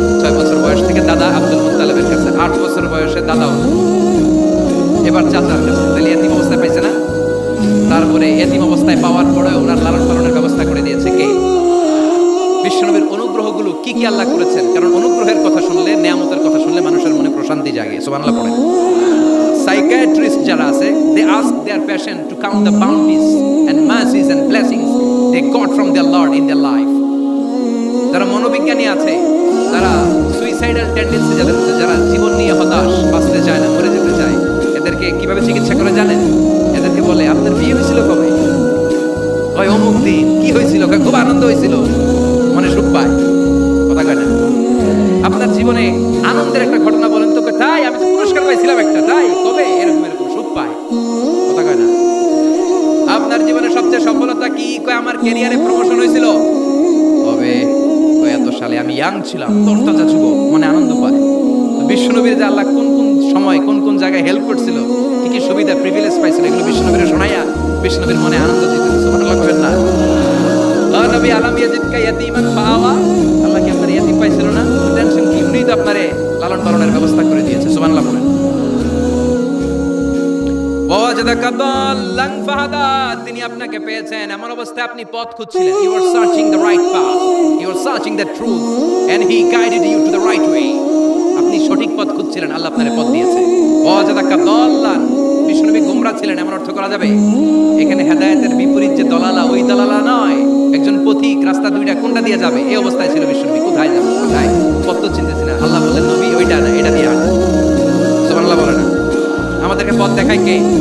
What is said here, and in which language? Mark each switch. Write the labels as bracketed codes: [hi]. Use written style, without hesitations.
[bn] 6 বছর বয়স থেকে দাদা আব্দুল মুত্তালিবের কাছে, 8 বছর বয়সে দাদাও, এবার চাচার কাছে। তাহলে এতিম অবস্থায় পাইছে না? তারপরে এতিম অবস্থায় পাওয়ার পরে ওনার লালন পালনের ব্যবস্থা করে দিয়েছে কে? বিশ্বনবীর অনুগ্রহগুলো কি কি আল্লাহ করেছেন। কারণ অনুগ্রহের কথা শুনলে, নিয়ামতের কথা শুনলে মানুষের মনে প্রশান্তি জাগে। সুবহানাল্লাহ পড়েন। সাইকিয়াট্রিস্ট যারা আছে, [en] they ask their patient to count the bounties and mercies and blessings they got from their Lord in their life. [bn] যারা মনোবিজ্ঞানী আছে, যারা সুইসাইডাল টেন্ডেন্সি, যারা জীবন নিয়ে হতাশ, বাঁচতে চায় না, মরে যেতে চায়, এদেরকে কিভাবে চিকিৎসা করে জানেন? এদেরকে বলে, আপনার বিয়ে হয়েছিল কবে? কয় অমুক দিন। কি হয়েছিল? খুব আনন্দ হয়েছিল, মনে সুখ পায়। কথা কয় না? আপনার জীবনে আনন্দের একটা ঘটনা বলেন তো। তাই আমি তো পুরস্কার পাইছিলাম একটা। তাই কবে? এরকম এরকম সুখ পায়। কথা কয় না? আপনার জীবনে সবচেয়ে সফলতা কি? কয় আমার ক্যারিয়ারে প্রমোশন হয়েছিল। কবে? কয় এত সালে, আমি ইয়াং ছিলাম, তরতাজা যুবক, মনে আনন্দ পায়। বিশ্বনবীর যে আল্লাহ কোন কোন সময় কোন কোন জায়গায় হেল্প করছিল, কি কি সুবিধা প্রিভিলেজ পাইছিল, এগুলো বিশ্বনবীর শোনাইয়া বিশ্বনবীর মনে আনন্দ দিতে। সুবহানাল্লাহ করেন না? ও নবী, [ar] আলাম ইয়াজিদকা ইয়াতীমান ফাআওয়া, [bn] আল্লাহ কি আপনার ইয়াতীম পাইছিল না? টেনশন কি? উনি তো আপনারে লালন পালনের ব্যবস্থা করে দিয়েছে। সুবহানাল্লাহ বলেন। [ar] ওয়া ওয়াজাদাকা দাল্লান ফাহাদা, [bn] তিনি আপনাকে পেয়েছেন এমন অবস্থায় আপনি পথ খুঁজছিলেন। [en] You are searching the right path. You were searching the truth and he guided you to the right way. [bn] আপনি সঠিক পথ খুঁজছিলেন, আল্লাহ আপনার পথ দিয়েছে। [ar] ওয়াজাদাকা দাল্লান, [bn] বিশ্বনবী গোমরা ছিলেন এমন অর্থ করা যাবে? এখানে হেদায়েতের বিপরীত যে দলালা, ওই দলালা নয়। একজন পথিক রাস্তা দুইটা কোনটা দিয়ে যাবে এই অবস্থায় ছিল বিশ্বনবী। কোথায় যাবে, কোথায় পথ তো চিনতেছি না। আল্লাহ বললেন নবী ওইটা না, এটা দিয়ে হাঁটো। সুবহানাল্লাহ বলে না? আমাদেরকে পথ দেখায় কে?